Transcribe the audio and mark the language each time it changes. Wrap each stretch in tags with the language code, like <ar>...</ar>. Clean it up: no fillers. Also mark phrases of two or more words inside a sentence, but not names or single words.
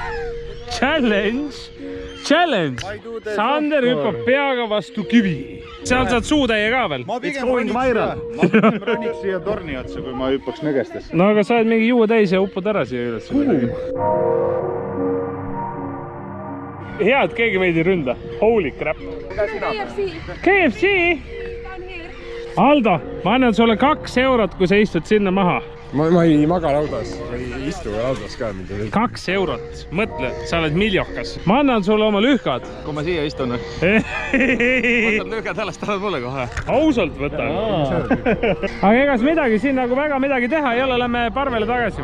<et>Sander hüppab peaga vastu kivi. Seal saad suutäie ka veel. Ma pigem roniks siia torni otsa, kui ma hüppaks nõgestesse. No aga sa oled mingi juua täis ja uppud ära siia üles. Hea, et keegi meid ei ründa.</et> <en>Holy crap. KFC?</en> <et>Aldo, ma annan sulle 2 eurot, kui sa istud sinna maha. Ma ei maga laudas, ei istu laudas ka. 2 eurot, mõtle, sa oled miljokas. Ma annan sulle oma lühkad. Kui ma siia istun, võtad lühkad alles, tahad mulle kohe. Ausalt võtan. Aga egas midagi, siin nagu väga midagi teha ei ole, lähme parvele tagasi.</et>